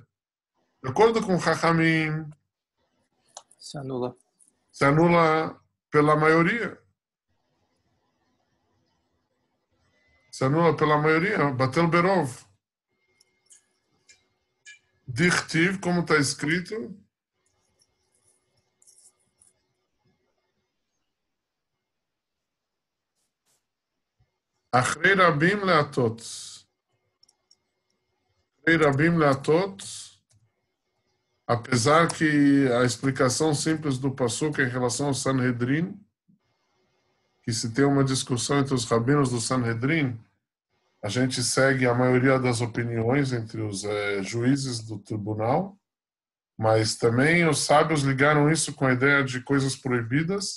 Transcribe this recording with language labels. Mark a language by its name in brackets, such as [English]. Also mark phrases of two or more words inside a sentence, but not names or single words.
[Portuguese] De acordo com Chachamim, se anula. Se anula pela maioria. Se anula pela maioria. [Hebrew] בטל ברוב. [Portuguese] Dichtiv, como está escrito. [Hebrew] אחרי רבים להטות. אחרי רבים להטות. [Portuguese] Apesar que a explicação simples do Passuca em relação ao Sanhedrin, que se tem uma discussão entre os rabinos do Sanhedrin, a gente segue a maioria das opiniões entre os juízes do tribunal, mas também os sábios ligaram isso com a ideia de coisas proibidas.